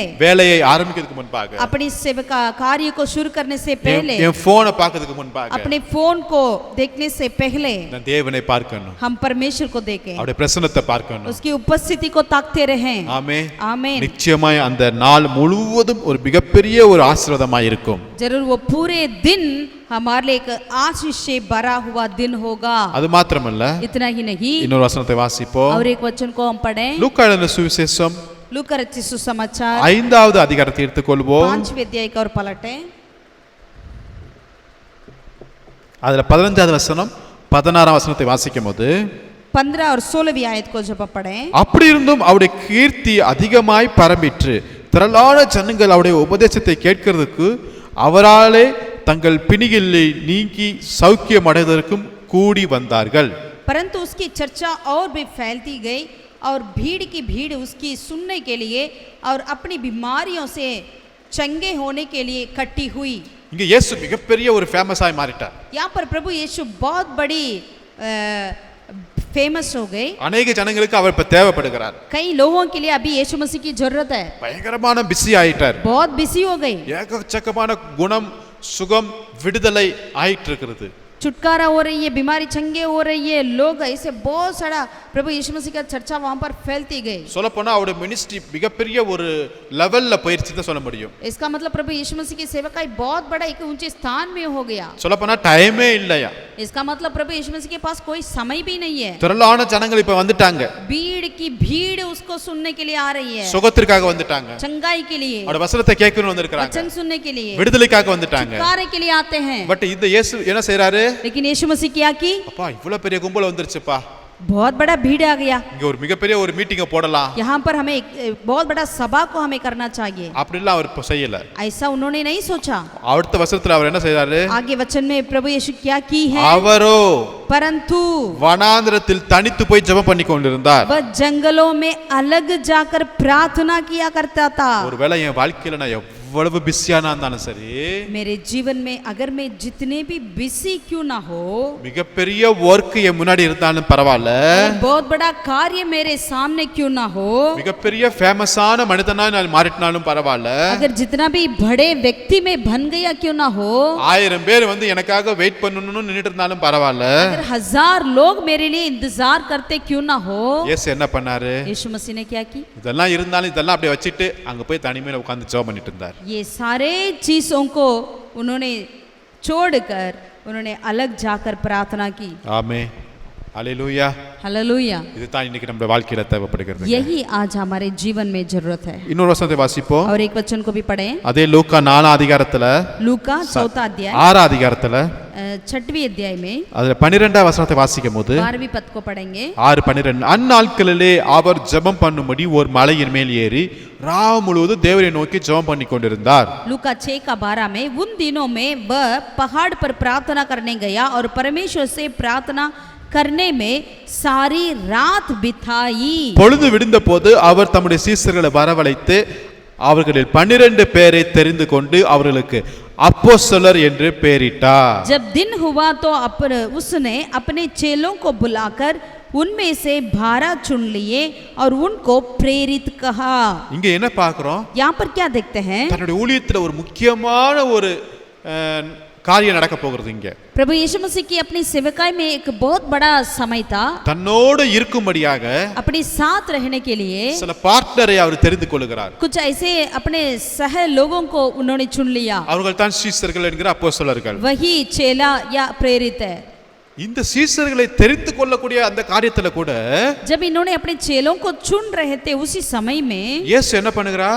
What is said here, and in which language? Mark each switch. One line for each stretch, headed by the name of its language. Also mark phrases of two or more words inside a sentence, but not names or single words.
Tamil: வேலையை ஆரம்பிக்கிறதுக்கு முன்பாக
Hindi: अपनी सेवका कार्य को शुरू करने से पहले
Tamil: என் போனை பார்க்கிறதுக்கு முன்பாக
Hindi: अपने फोन को देखने से पहले
Tamil: நான் தேவனை பார்க்கணும்।
Hindi: हम परमेश्वर को देखें।
Tamil: அவருடைய பிரசன்னத்தை பார்க்கணும்।
Hindi: उसकी उपस्थिति को ताकते रहें।
Tamil: ஆமென்
Hindi: आमीन।
Tamil: நிச்சயமாய் அந்த நாள் முழுவதும் ஒரு மிகப்பெரிய ஒரு ஆசீர்வாதமாய் இருக்கும்।
Hindi: जरूर वो पूरे दिन हमारे लिए एक आशीष से भरा हुआ दिन होगा।
Tamil: அது மாத்திரமல்ல
Hindi: इतना ही नहीं
Tamil: இன்னொரு வசனத்தை வாசிப்போம்।
Hindi: और एक वचन को हम पढ़ें।
Tamil: லூக்கா எழுதின சுவிசேஷம்
Hindi: लूका रचित सुसमाचार
Tamil: 5வது அதிகாரத்தை எடுத்துக்கொள்வோம்।
Hindi: 5वें अध्याय का और पलटें।
Tamil: அதுல 15வது வசனம் 16ஆம் வசனத்தை வாசிக்கும்போது
Hindi: 15 और 16वीं आयत को जब आप पढ़ें।
Tamil: அப்படி இருந்தும் அவருடைய கீர்த்தி அதிகமாய் பரம்பிற்று திரளான ஜனங்கள் அவருடைய உபதேசத்தை கேட்கிறதுக்கு அவராலே தங்கள் பிணிகளை நீக்கி சௌக்கியம் அடைவதற்கும் கூடி வந்தார்கள்।
Hindi: परंतु उसकी चर्चा और भी फैलती गई और भीड़ की भीड़ उसकी सुनने के लिए और अपनी बीमारियों से चंगे होने के लिए इकट्ठी हुई।
Tamil: இங்க இயேசு மிகப்பெரிய ஒரு ஃபேமஸாய் மாறிட்டார்।
Hindi: यहाँ पर प्रभु यीशु बहुत बड़ी फेमस हो गए।
Tamil: அநேக ஜனங்களுக்கு அவர் இப்ப தேவைப்படுகிறார்.
Hindi: कई लोगों के लिए अभी यीशु मसीह की जरूरत है।
Tamil: பயங்கரமான பிஸி ஆயிட்டார்.
Hindi: बहुत बिजी हो गई।
Tamil: ஏகச்சக்கமான குணம் சுகம் விடுதலை ஆயிட்டு இருக்கிறது.
Hindi: छुटकारा हो रही है, बीमारी चंगे हो रही है, लोग ऐसे बहुत सारा प्रभु यीशु मसीह का चर्चा वहां पर फैलती गई।
Tamil: சொல்ல போனா அவருடைய மினிஸ்ட்ரி மிகப்பெரிய ஒரு லெவல்ல போயிருச்சு தான் சொல்ல முடியும்.
Hindi: इसका मतलब प्रभु यीशु मसीह की सेवा का बहुत बड़ा एक ऊंचे स्थान में हो गया।
Tamil: சொல்ல போனா டைமே இல்லையா.
Hindi: इसका मतलब प्रभु यीशु मसीह के पास कोई समय भी नहीं है।
Tamil: திரளான ஜனங்கள் இப்ப வந்துட்டாங்க.
Hindi: भीड़ की भीड़ उसको सुनने के लिए आ रही है।
Tamil: சுகத்திற்காக வந்துட்டாங்க.
Hindi: चंगाई के लिए,
Tamil: அவருடைய வசனத்தை கேட்கணும் வந்திருக்காங்க.
Hindi: वचन सुनने के लिए,
Tamil: விடுதலைக்காக வந்துட்டாங்க.
Hindi: छुटकारे के लिए आते हैं।
Tamil: பட் இந்த இயேசு என்ன செய்றாரு?
Hindi: लेकिन यीशु मसीह क्या की?
Tamil: அப்பா இவ்வளவு பெரிய கும்பல் வந்துருச்சுப்பா.
Hindi: बहुत बड़ा भीड़ आ गया।
Tamil: இங்க ஒரு மிகப்பெரிய ஒரு மீட்டிங்க போடலாம்.
Hindi: यहाँ पर हमें एक बहुत बड़ा सभा को हमें करना चाहिए।
Tamil: அப்படிலாம் அவர் செய்யல.
Hindi: ऐसा उन्होंने नहीं सोचा।
Tamil: அடுத்த வசனத்துல அவர் என்ன செய்றாரு?
Hindi: आगे वचन में प्रभु यीशु क्या की है?
Tamil: அவரோ
Hindi: परंतु
Tamil: வனாந்திரத்தில் தனித்து போய் ஜெபம் பண்ணி கொண்டிருந்தார்.
Hindi: वह जंगलों में अलग जाकर प्रार्थना किया करता था।
Tamil: ஒருவேளை என் வாழ்க்கையில நான் எவ்வளவு பிஸியானா இருந்தாலும் சரி,
Hindi: मेरे जीवन में अगर मैं जितने भी बिजी क्यों ना हो,
Tamil: மிகப்பெரிய வொர்க் என் முன்னாடி இருந்தாலும் பரவாயில்ல,
Hindi: बहुत बड़ा कार्य मेरे सामने क्यों ना हो,
Tamil: மிகப்பெரிய ஃபேமஸான மனிதனா நான் மாறிட்டாலும் பரவாயில்ல,
Hindi: अगर जितना भी बड़े व्यक्ति में बन गया क्यों ना हो,
Tamil: 1000 பேர் வந்து எனக்காக வெயிட் பண்ணணும்னு நின்னுட்டு இருந்தாலும் பரவாயில்ல,
Hindi: अगर 1000 लोग मेरे लिए इंतजार करते क्यों ना हो,
Tamil: இயேசு என்ன பண்ணாரு?
Hindi: यीशु मसीह ने क्या की?
Tamil: இதெல்லாம் இருந்தாலும் இதெல்லாம் அப்படியே வச்சிட்டு அங்க போய் தனிமையில உட்கார்ந்து ஜெபம் பண்ணிட்டு இருந்தார்.
Hindi: ये सारे चीजों को उन्होंने छोड़कर उन्होंने अलग जाकर प्रार्थना की।
Tamil: ஆமென். ஹalleluya.
Hindi: हालेलुया।
Tamil: இதுதான் இன்னைக்கு நம்ம வாழ்க்கையில தேவைப்படுகிறது.
Hindi: यही आज हमारे जीवन में जरूरत है।
Tamil: இன்னொரு வசனத்தை வாசிப்போம்.
Hindi: और एक वचन को भी पढ़ें।
Tamil: அதே லூக்கா 4 அதிகாரத்துல,
Hindi: लूका 4 अध्याय
Tamil: 6 அதிகாரத்துல
Hindi: 6वीं अध्याय में
Tamil: அதுல 12 வசனத்தை வாசிக்கும் போது
Hindi: 12वीं पद को पढ़ेंगे।
Tamil: 6:12 அந்நாட்களிலே அவர் ஜெபம் பண்ணும்படி ஒரு மலையின் மேல் ஏறி ராவு முழுவதும் தேவரை நோக்கி ஜெபம் பண்ணி கொண்டிருந்தார்.
Hindi: लूका 6 का 12 में उन दिनों में वह पहाड़ पर प्रार्थना करने गया और परमेश्वर से प्रार्थना करने में सारी रात बिताई।
Tamil: பொழுது விடிந்த போது அவர் தம்முடைய சீஷர்களை வரவழைத்து அவர்களில் 12 பேரை தெரிந்து கொண்டு அவர்களுக்கு அப்போஸ்தலர் என்று பெயரிட்டார்.
Hindi: जब दिन हुआ तो उसने अपने चेलों को बुलाकर उनमें से 12 चुन लिए और उनको प्रेरित कहा।
Tamil: இங்க என்ன பார்க்கிறோம்?
Hindi: यहाँ पर क्या देखते हैं?
Tamil: தன்னுடைய ஊழியத்துல ஒரு முக்கியமான ஒரு காரியம் நடக்க போகிறது. இங்க
Hindi: प्रभु यीशु मसीह की अपनी सेवकाई में एक बहुत बड़ा समय था।
Tamil: தன்னோடு இருக்கும்படியாக
Hindi: अपने साथ रहने के लिए
Tamil: சில பார்ட்னரை அவர் தெரிந்து கொள்கிறார்.
Hindi: कुछ ऐसे अपने सह लोगों को उन्होंने चुन लिया।
Tamil: அவர்கள் தான் சீஷர்கள் என்கிற அப்போஸ்தலர்கள்.
Hindi: वही चेला या प्रेरित है।
Tamil: இந்த சீஷர்களை தெரிந்து கொள்ளக்கூடிய அந்த காரியத்துல கூட
Hindi: जब इन्होंने अपने चेलों को चुन रहे थे उसी समय में
Tamil: இயேசு என்ன பண்ணுகிறார்?